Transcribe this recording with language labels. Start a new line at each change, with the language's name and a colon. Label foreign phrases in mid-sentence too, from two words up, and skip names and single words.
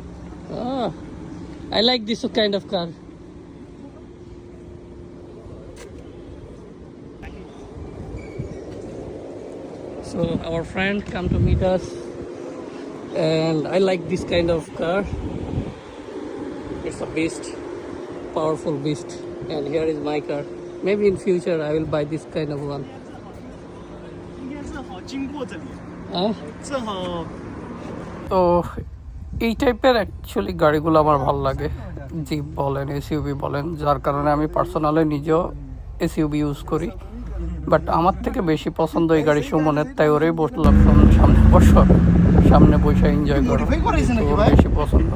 English: Oh, I like this kind of car. So our friend come to meet us, and I like this kind of car. It's a beast, powerful beast. And here is my car. Maybe in future I will buy this kind of one.
Chinese: 应该正好经过这里， Huh? 正好
Bangla: তো এই টাইপের অ্যাকচুয়ালি গাড়িগুলো আমার ভালো লাগে, জিপ বলেন এসইউভি বলেন, যার কারণে আমি পার্সোনালি নিজেও
English: SUV use
Bangla: করি। বাট আমার থেকে বেশি পছন্দ এই গাড়ি সুমনের, তাই ওরেই বসলাম সামনে বসো, সামনে বসে এনজয় করো, ওর বেশি পছন্দ।